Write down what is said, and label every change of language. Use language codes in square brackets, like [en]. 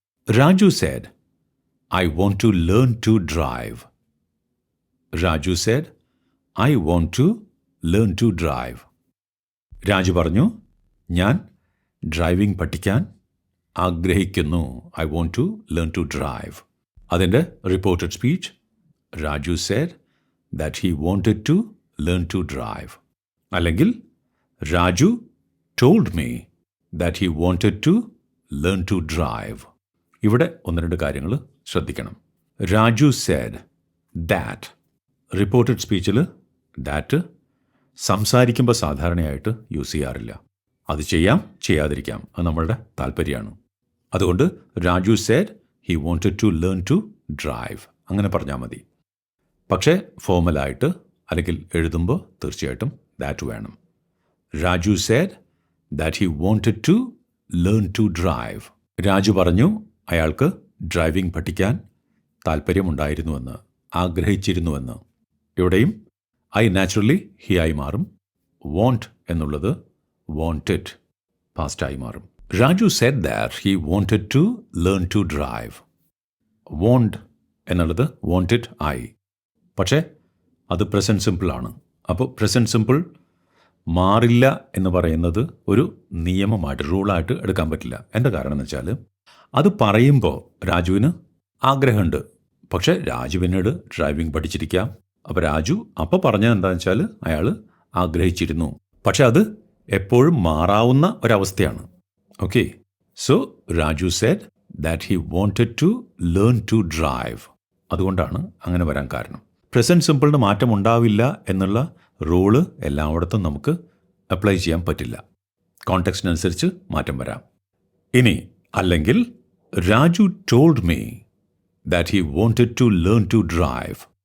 [en] Raju said I want to learn to drive. Raju said I want to learn to drive. [ml] Raju പറഞ്ഞു ഞാൻ driving പഠിക്കാൻ ആഗ്രഹിക്കുന്നു. [en] I want to learn to drive. [ml] അതിൻ്റെ [en] Reported speech Raju said that he wanted to learn to drive. [ml] അല്ലെങ്കിൽ [en] Raju told me that he wanted to learn to drive. [ml] ഇവിടെ ഒന്ന് രണ്ട് കാര്യങ്ങൾ ശ്രദ്ധിക്കണം. [en] Raju said that. [ml] Reported സ്പീച്ചിൽ that സംസാരിക്കുമ്പോൾ സാധാരണയായിട്ട് യൂസ് ചെയ്യാറില്ല. അത് ചെയ്യാം, ചെയ്യാതിരിക്കാം, അത് നമ്മളുടെ താല്പര്യമാണ്. അതുകൊണ്ട് [en] Raju said he wanted to learn to drive [ml] അങ്ങനെ പറഞ്ഞാൽ മതി. പക്ഷേ ഫോർമലായിട്ട് അല്ലെങ്കിൽ എഴുതുമ്പോൾ തീർച്ചയായിട്ടും ദാറ്റ് വേണം. [en] Raju said that he wanted to learn to drive. [ml] Raju പറഞ്ഞു അയാൾക്ക് ഡ്രൈവിംഗ് പഠിക്കാൻ താല്പര്യമുണ്ടായിരുന്നുവെന്ന്, ആഗ്രഹിച്ചിരുന്നുവെന്ന്. ഇവിടെയും ഐ നാച്ചുറലി ഹി ആയി മാറും. വോണ്ട് എന്നുള്ളത് wanted പാസ്റ്റായി മാറും. [en] Raju said that he wanted to learn to drive. [ml] want എന്നുള്ളത് wanted ആയി. പക്ഷേ അത് പ്രസൻറ്റ് സിമ്പിളാണ്. അപ്പോൾ പ്രസൻറ്റ് സിമ്പിൾ മാറില്ല എന്ന് പറയുന്നത് ഒരു നിയമമായിട്ട്, റൂളായിട്ട് എടുക്കാൻ പറ്റില്ല. എൻ്റെ കാരണം എന്ന് വെച്ചാൽ അത് പറയുമ്പോൾ രാജുവിന് ആഗ്രഹമുണ്ട്, പക്ഷേ രാജു പിന്നീട് ഡ്രൈവിംഗ് പഠിച്ചിരിക്കാം. അപ്പോൾ രാജു അപ്പോൾ പറഞ്ഞത് എന്താണെന്ന് വെച്ചാൽ അയാൾ ആഗ്രഹിച്ചിരുന്നു. പക്ഷെ അത് എപ്പോഴും മാറാവുന്ന ഒരവസ്ഥയാണ്. [en] Okay, so Raju said that he wanted to learn to drive. [ml] അതുകൊണ്ടാണ് അങ്ങനെ വരാൻ കാരണം. പ്രസൻറ്റ് സിമ്പിളിന് മാറ്റം ഉണ്ടാവില്ല എന്നുള്ള റൂള് എല്ലായിടത്തും നമുക്ക് അപ്ലൈ ചെയ്യാൻ പറ്റില്ല. കോണ്ടെക്സ്റ്റിനനുസരിച്ച് മാറ്റം വരാം. ഇനി അല്ലെങ്കിൽ [en] Raju told me that he wanted to learn to drive.